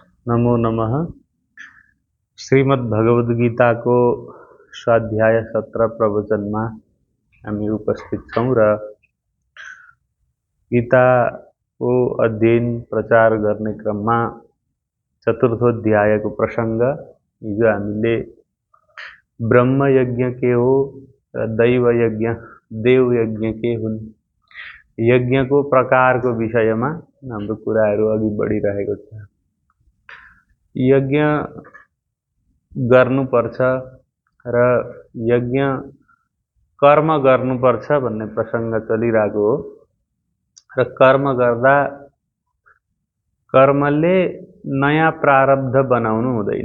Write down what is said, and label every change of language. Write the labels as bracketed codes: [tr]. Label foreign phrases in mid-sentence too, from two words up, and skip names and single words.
[sa] नमो नमः। [ne] श्रीमद् भगवद गीता को स्वाध्याय 17 प्रवचन में हामी उपस्थित छौं र गीता को अध्ययन प्रचार गर्ने क्रममा चतुर्थोध्याय को प्रसंग हिजो हामीले ब्रह्म यज्ञ के हो र दैव यज्ञ देव यज्ञ के हुन् यज्ञ को प्रकार को विषय में हाम्रो कुराहरू अघि बढिरहेको छ। यज्ञ गर्नुपर्छ र यज्ञ कर्म गर्नुपर्छ भन्ने प्रसंग चलिरहेको हो र कर्म गर्दा कर्मले नयाँ प्रारब्ध बनाउनु हुँदैन।